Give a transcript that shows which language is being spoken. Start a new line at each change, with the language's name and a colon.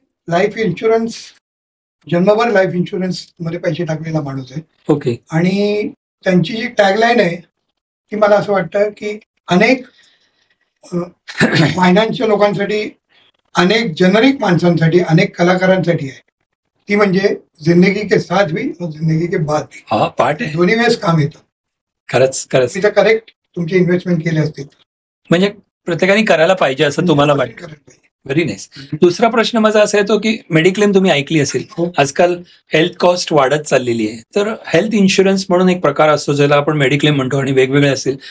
Marathi: Life insurance, जन्मभर life insurance मध्ये पैसे टाकलेला माणूस आहे. ओके. आणि त्यांची जी टॅगलाईन आहे ती मला असं वाटतं की अनेक फायनान्शियल लोकांसाठी, अनेक जेनरिक माणसांसाठी, अनेक कलाकारांसाठी आहे. ती म्हणजे
Hindi: जिंदगी के साथ भी और जिंदगी के बाद भी.
Marathi: हा पार्ट आहे, दोन्ही वेळेस काम येतं. खरंच खरंच. तिथं करेक्ट तुमची इन्व्हेस्टमेंट केले असतील म्हणजे प्रत्येकाने करायला पाहिजे असं तुम्हाला वाटतं. Very nice. दुसरा प्रश्न माझा असा येतो की मेडिक्लेम तुम्ही ऐकली असेल, आजकाल हेल्थ कॉस्ट वाढत चाललेली आहे. तर हेल्थ इन्शुरन्स म्हणून एक प्रकार असतो ज्याला आपण मेडिक्लेम म्हणतो, आणि वेगवेगळे असेल.